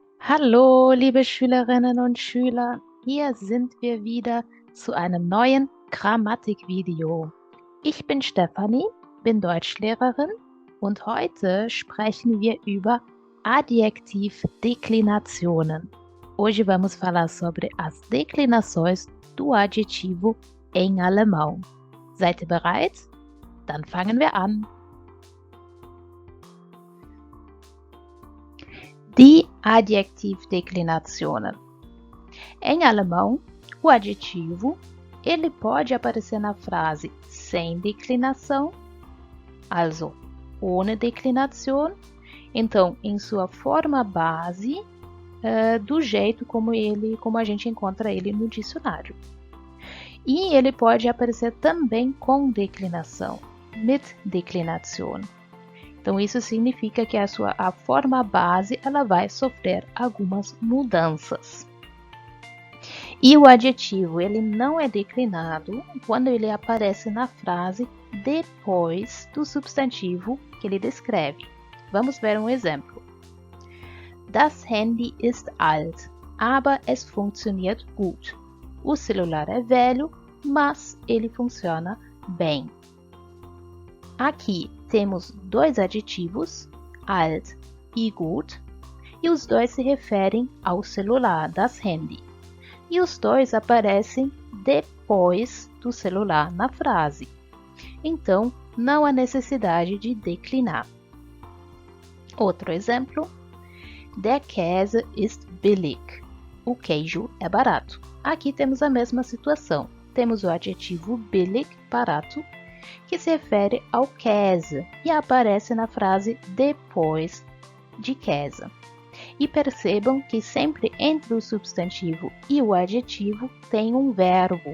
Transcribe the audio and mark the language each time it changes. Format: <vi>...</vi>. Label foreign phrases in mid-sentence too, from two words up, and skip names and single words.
<de>Hallo, liebe Schülerinnen und Schüler, hier sind wir wieder zu einem neuen Grammatikvideo. Ich bin Stefanie, bin Deutschlehrerin und heute sprechen wir über Adjektivdeclinationen.</de> <pt>Hoje vamos falar sobre as declinações do adjetivo em alemão.</pt> <de>Seid ihr bereit? Dann fangen wir an. Die adjektivdeclinationen.</de> <pt>Em alemão, o adjetivo ele pode aparecer na frase sem declinação,</pt> <de>also ohne Deklination,</de> <pt>então em sua forma base, do jeito como a gente encontra ele no dicionário. E ele pode aparecer também com declinação,</pt> <de>mit Deklination.</de> <pt>Então, isso significa que a forma base ela vai sofrer algumas mudanças. E o adjetivo ele não é declinado quando ele aparece na frase depois do substantivo que ele descreve. Vamos ver um exemplo.</pt> <de>Das Handy ist alt, aber es funktioniert gut.</de> <pt>O celular é velho, mas ele funciona bem. Aqui temos dois adjetivos, alt e gut, e os dois se referem ao celular,</pt> <de>das Handy.</de> <pt>E os dois aparecem depois do celular na frase. Então, não há necessidade de declinar. Outro exemplo, der Käse ist billig. O queijo é barato. Aqui temos a mesma situação. Temos o adjetivo billig, barato, que se refere ao Käse e aparece na frase depois de Käse. E percebam que sempre entre o substantivo e o adjetivo tem um verbo.</pt>